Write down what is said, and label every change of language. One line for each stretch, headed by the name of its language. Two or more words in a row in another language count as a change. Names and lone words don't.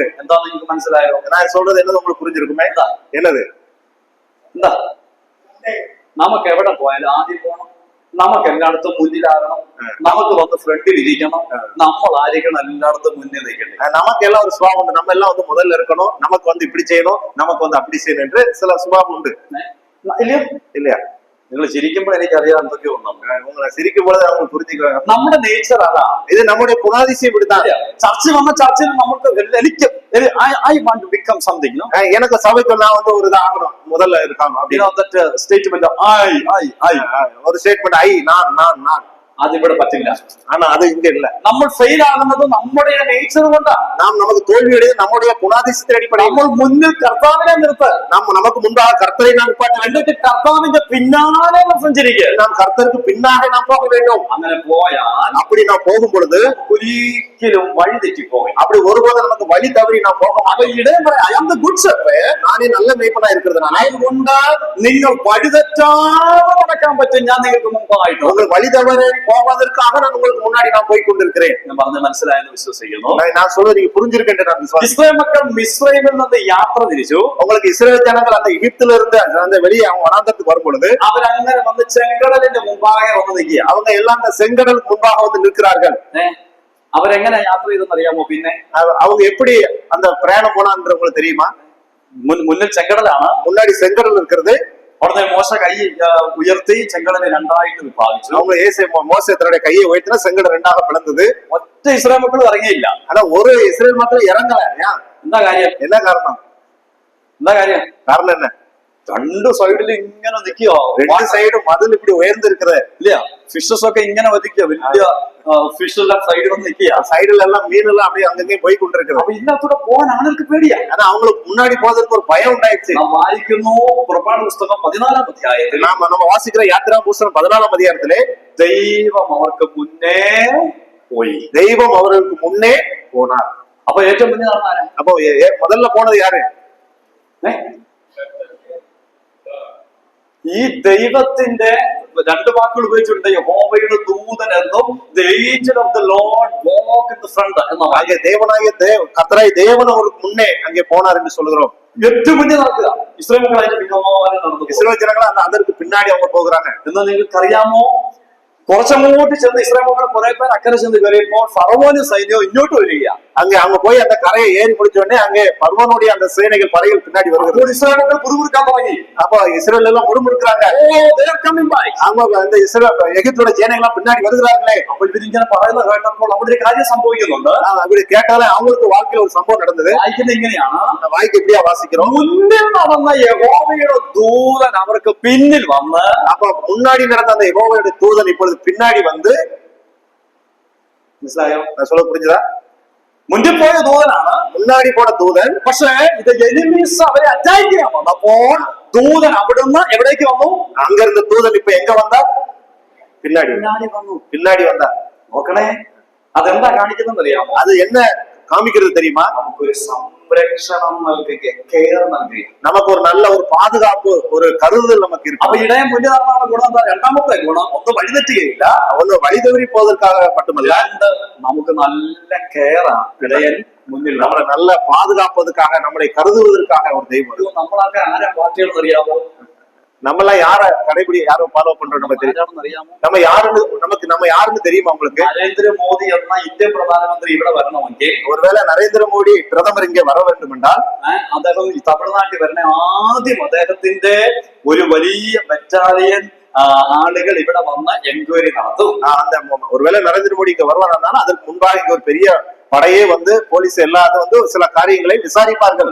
Malayalam: എന്താ നിങ്ങൾക്ക് മനസ്സിലായോ?
Tamil: நான் சொல்றது என்னது உங்களுக்கு புரிஞ்சிருக்குமே? என்னது?
Malayalam: എന്താ? നമുക്ക് എവിടെ പോയാലും ആദ്യം പോകണം, നമുക്ക് എല്ലായിടത്തും മുന്നിലാകണം, നമുക്ക് വന്ന് ഫ്രണ്ടിൽ ഇരിക്കണം, നമ്മൾ ആയിരിക്കണം എല്ലായിടത്തും മുന്നിൽ നിൽക്കണ്ടേ.
Tamil: நமக்கு எல்லாம் ஒரு சுபாவம் உண்டு. நம்ம எல்லாம் வந்து முதல்ல இருக்கணும், நமக்கு வந்து இப்படி செய்யணும், நமக்கு வந்து அப்படி செய்யணும் என்று சில சுபாவம் உண்டு
Malayalam: ഇല്ലയോ?
Tamil: இல்லையா?
Malayalam: നിങ്ങൾ ചിരിക്കുമ്പോൾ എനിക്കറിയാം എന്തൊക്കെയോ ഉണ്ടെന്ന്.
Tamil: உங்களை சிரிக்கும் பொழுது அவங்க புரிஞ்சுக்கிறாங்க.
Malayalam: നമ്മുടെ നേച്ചർ അതാ.
Tamil: இது நம்முடைய குணாதிசயம் இப்படித்தான்.
Malayalam: ചർച്ച വന്ന ചർച്ചയിൽ നമുക്ക് എനിക്ക്
English: I want to become something.
Tamil: எனக்கு சபைக்கு நான் வந்து ஒரு இது ஆகணும், முதல்ல இருக்கணும் அப்படின்னு
Malayalam: സ്റ്റേറ്റ്മെന്റ്
Tamil: ஒரு ஸ்டேட்மெண்ட் ஐ நான்
Malayalam: അതിവിടെ പറ്റില്ല.
Tamil: ஆனா அது இங்க இல்ல.
Malayalam: നമ്മൾ ഫെയിൽ ആകുന്നത് നമ്മുടെ നേച്ചർ കൊണ്ടാണ്.
Tamil: நமக்கு தோல்வியடைய நம்முடைய குணாதிசயத்தின் அடிப்படையில்.
Malayalam: നമ്മൾ മുന്നിൽ കർത്താവിനെ നിർത്ത്,
Tamil: நமக்கு முன்பாக கர்த்தரை நாம் நிப்பாட்ட வேண்டும்.
Malayalam: എന്നിട്ട് കർത്താവിന്റെ പിന്നാലെ സഞ്ചരിക്കുക.
Tamil: நாம் கர்த்தருக்கு பின்னாக நாம் போக வேண்டும்.
Malayalam: അങ്ങനെ പോയാൽ
Tamil: அப்படி நாம் போகும் பொழுது
Malayalam: ഒരിക്കലും വഴി തെറ്റിപ്പോകും.
Tamil: அப்படி ஒருபோதும் நமக்கு வழி தவறி நாம் போக
Malayalam: അപ്പൊ
Tamil: மாட்டோம்.
Malayalam: ഇടയം പറയാം,
English: I am the good shepherd.
Tamil: நானே நல்ல மேய்ப்பனா இருக்கிறதுனால
Malayalam: അതുകൊണ്ട് നിങ്ങൾ വഴി തെറ്റാതെ നടക്കാൻ പറ്റും. ഞാൻ നിങ്ങൾക്ക് മുമ്പായിട്ട്
Tamil: உங்கள் வழி தவறி போவதற்காக நான் உங்களுக்கு முன்னாடி நான் போய் கொண்டிருக்கிறேன்.
Malayalam: ഞാൻ പറഞ്ഞ മനസ്സിലായെന്ന് വിശ്വസിക്കുന്നു.
Tamil: நான் சொல்றது நீங்க புரிஞ்சிருக்கேன் என்று நான் விசுவாசிக்கிறேன்.
Malayalam: ഇസ്രായേൽ മക്കൾ മിസ്രൈമിൽ നിന്ന് യാത്ര തിരിച്ചു.
Tamil: உங்களுக்கு இஸ்ரவேல் ஜனங்கள் அந்த எகிப்தில இருந்து அந்த வெளியே அவங்க வனாந்தரத்துக்கு வரும் பொழுது
Malayalam: അവരങ്ങനെ വന്ന് ചെങ്കടലിന്റെ മുമ്പാകെ വന്ന് നിൽക്കുക.
Tamil: அவங்க எல்லாம் அந்த செங்கடலுக்கு முன்பாக வந்து நிற்கிறார்கள்.
Malayalam: അവരെങ്ങനെ യാത്ര ചെയ്തെന്ന് അറിയാമോ? പിന്നെ
Tamil: அவங்க எப்படி அந்த பிரயாணம் போனான்னு உங்களுக்கு தெரியுமா?
Malayalam: മുന്നിൽ ചെങ്കടലാണ്,
Tamil: முன்னாடி செங்கடல் இருக்கிறது.
Malayalam: ഉടനെ മോശ കൈ ഉയർത്തി ചെങ്കടലെ രണ്ടായിട്ട് വിഭാഗിച്ചു.
Tamil: அவங்க மோசே தன்னுடைய கையை உயர்த்தினா செங்கடல் ரெண்டாக பிளந்தது.
Malayalam: ഒറ്റ ഇസ്രായേൽ മക്കൾ ഇറങ്ങിയില്ല.
Tamil: ஆனா ஒரு இஸ்ரேல் மாத்திரம் இறங்கல.
Malayalam: എന്താ കാര്യം?
Tamil: என்ன காரணம்?
Malayalam: എന്താ കാര്യം?
Tamil: காரணம் என்ன?
Malayalam: രണ്ട് സൈഡിൽ ഇങ്ങനെ നിൽക്കുക,
Tamil: ரெண்டு சைடும் மதில் இப்படி உயர்ந்து இருக்கிறது
Malayalam: ഇല്ല. ഫിഷസ് ഒക്കെ ഇങ്ങനെ വധിക്കുക, വലിയ ഫിഷ് എല്ലാം സൈഡിൽ വന്ന് നിൽക്കുക.
Tamil: சைடுல எல்லாம் மீன் எல்லாம் அப்படியே அங்கங்கே போய் கொண்டிருக்கிறது.
Malayalam: അപ്പൊ ഇതിനകത്തൂടെ പോകാൻ ആളുകൾക്ക് പേടിയാ.
Tamil: ஆனா அவங்களுக்கு முன்னாடி போவதற்கு ஒரு பயம் உண்டாயிடுச்சு.
Malayalam: നാം വായിക്കുന്നു പുറപ്പാട് പുസ്തകം 14-ാം അധ്യായത്തിൽ.
Tamil: நம்ம வாசிக்கிற யாத்திரா புஸ்தகம் 14-ாம் அதிகாரத்திலே
Malayalam: ദൈവം അവർക്ക് മുന്നേ പോയി.
Tamil: தெய்வம் அவர்களுக்கு முன்னே போனார்.
Malayalam: അപ്പൊ ഏറ്റവും മുന്നേ നടന്നാരാ?
Tamil: அப்போ முதல்ல போனது யாரு?
Malayalam: ഈ ദൈവത്തിന്റെ രണ്ട് വാക്കുകൾ ഉപയോഗിച്ചിട്ടുണ്ട്. യഹോവയുടെ ദൂതൻ എന്നും
English: the angel of the Lord walk in the front
Malayalam: എന്ന
Tamil: அங்கே தேவனாகிய கர்த்தராகிய தேவன் அவருக்கு முன்னே அங்கே போனார் என்று சொல்கிறோம்.
Malayalam: ഏറ്റവും മുന്നേ നടക്കുക. ഇസ്രായേൽ മക്കൾ അതിന്റെ പിന്നാലെ നടന്നു.
Tamil: இஸ்ரவேல் ஜனங்கள் அதற்கு பின்னாடி அவங்க போகிறாங்க.
Malayalam: എന്ന് നിങ്ങൾക്ക് അറിയാമോ? കുറച്ചങ്ങോട്ട് ചെന്ന് ഇസ്രായേൽ മക്കൾ കുറെ പേർ അക്കരെ ചെന്ന് കയറിയപ്പോൾ ഫറവോനും സൈന്യവും ഇങ്ങോട്ട് വരിക.
Tamil: அங்க அவங்க போய் அந்த கரையை ஏறி முடிச்ச உடனே அங்கே பர்வனுடைய அந்த சேனைகள் படைகள் பின்னாடி வருகிறது.
Malayalam: ഇസ്രായേൽ മക്കൾ പുറകുറുക്കാൻ തുടങ്ങി.
Tamil: அப்ப இஸ்ரவேல் எல்லாம் முறுமுறுக்கிறாங்க. அவங்க அந்த இஸ்ரவேல் எகிப்தோட சேனைகள் பின்னாடி வருகிறார்களே.
Malayalam: അപ്പോൾ ഇവരിങ്ങനെ പറയുന്നത് കേട്ടപ്പോൾ അവിടെ ഒരു കാര്യം സംഭവിക്കുന്നുണ്ട്.
Tamil: அப்படி கேட்டாலே அவங்களுக்கு வாழ்க்கையில ஒரு சம்பவம் நடந்தது.
Malayalam: വായിക്കുന്നത് ഇങ്ങനെയാണ്.
Tamil: வாய்க்கு எப்படியா வாசிக்கிறோம்?
Malayalam: മുന്നിൽ നടന്ന യഹോവയുടെ ദൂതൻ അവർക്ക് പിന്നിൽ വന്ന്.
Tamil: அப்ப முன்னாடி நடந்த அந்த யெகோவாவுடைய தூதன் இப்பொழுது பின்னாடி வந்து.
Malayalam: മനസ്സിലായോ?
Tamil: நான் சொல்ல புரிஞ்சுதா?
Malayalam: മുന്നിൽ പോയ ദൂതനാണ്,
Tamil: முன்னாடி போன தூதன்.
Malayalam: പക്ഷേ ഇത് എനിമീസ് അവരെ അറ്റാക്ക് ചെയ്യാൻ വന്നപ്പോൾ ദൂതൻ അവിടുന്ന് എവിടേക്ക് വന്നു?
Tamil: அங்க இருந்த தூதன் இப்ப எங்க வந்தா?
Malayalam: പിന്നാടി വന്നു.
Tamil: பின்னாடி வந்தா.
Malayalam: നോക്കണേ, അതെന്താ കാണിക്കുന്നത് അറിയാമോ?
Tamil: அது என்ன காமிக்கிறது தெரியுமா?
Malayalam: നമുക്കൊരു സംരക്ഷണം നൽകുക, കെയർ നൽകുക.
Tamil: நமக்கு ஒரு நல்ல ஒரு பாதுகாப்பு, ஒரு கருதல் நமக்கு இருக்கு.
Malayalam: അപ്പൊ ഇടയം മുന്നിൽ നടന്ന ഗുണം എന്താ? രണ്ടാമത്തെ ഗുണം, ഒന്ന് വഴിതെറ്റുകയില്ല,
Tamil: ஒன்னு வழி தவறி പോவதற்காக மட்டுமல்ல,
Malayalam: രണ്ട് നമുക്ക് നല്ല കെയറാണ്. ഇടയൻ മുന്നിൽ നമ്മളെ നല്ല പാதுகாப்பதற்காக, നമ്മളെ കരുതുவதற்காக ഒരു ദൈവം. നമ്മളൊക്കെ ആരാ പാർട്ടികളെന്ന് അറിയാമോ?
Tamil: நம்ம எல்லாம் யாரை ஃபாலோ பண்றோம் நம்ம தெரியும்.
Malayalam: അറിയാമോ?
Tamil: நம்ம யாருன்னு தெரியுமா உங்களுக்கு?
Malayalam: നരേന്ദ്രമോദി എന്ന ഇന്ത്യൻ പ്രധാനമന്ത്രി ഇവിടെ വരണമെങ്കിൽ,
Tamil: ஒருவேளை நரேந்திர மோடி பிரதமர் இங்கே வர வேண்டும் என்றால்,
Malayalam: അദ്ദേഹം ഈ തമിഴ്നാട്ടിൽ വരണ ആദ്യം അദ്ദേഹത്തിന്റെ ഒരു വലിയ ബറ്റാലിയൻ ആളുകൾ ഇവിടെ വന്ന് എൻക്വയറി നടത്തും.
Tamil: அந்த ஒருவேளை நரேந்திர மோடி இங்க வருவாரானாலும் அதற்கு முன்பாக இங்க ஒரு பெரிய படையே வந்து போலீஸ் எல்லாரும் வந்து சில காரியங்களை விசாரிப்பார்கள்.